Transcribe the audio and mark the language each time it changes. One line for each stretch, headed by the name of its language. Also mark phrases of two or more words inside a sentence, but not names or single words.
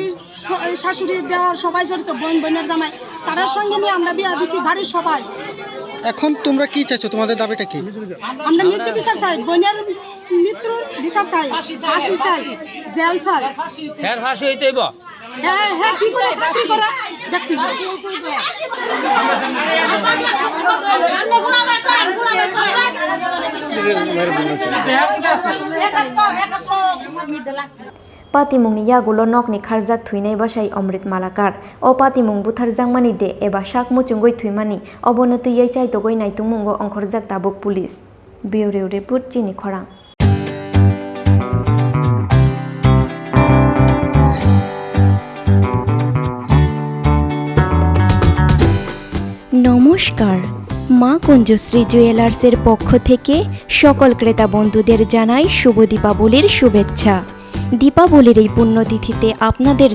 Bangla: শাশুড়ি দেওয়ার সবাই জড়িত বোনের জামাই তার সঙ্গে নিয়ে আমরা বিয়া দিছি বাড়ির সবাই এখন তোমরা কি চাইছো তোমাদের দাবিটা কি আমরা ন্যায্য বিচার চাই বোনের মৃত্যুর বিচার চাই ফাঁসি চাই জেল চাই এর ফাঁসি হইতেইব হ্যাঁ কি করে চাকরি করা দেখতে
Kok Borok: patimungni yagulo nokni kharjak thwinai basai Amrit Malakar o patimung buthar jangmani de eba sakmu chungoi thwimani obonoti yai chai togoi naitungmungo ongkhorjak tabuk
English: police bureau report
Kok Borok: Chini Khorang
Bangla: নমস্কার মা কুঞ্জশ্রী জুয়েলার্সের পক্ষ থেকে সকল ক্রেতা বন্ধুদের জানাই শুভ দীপাবলির শুভেচ্ছা দীপাবলির এই পুণ্যতিথিতে আপনাদের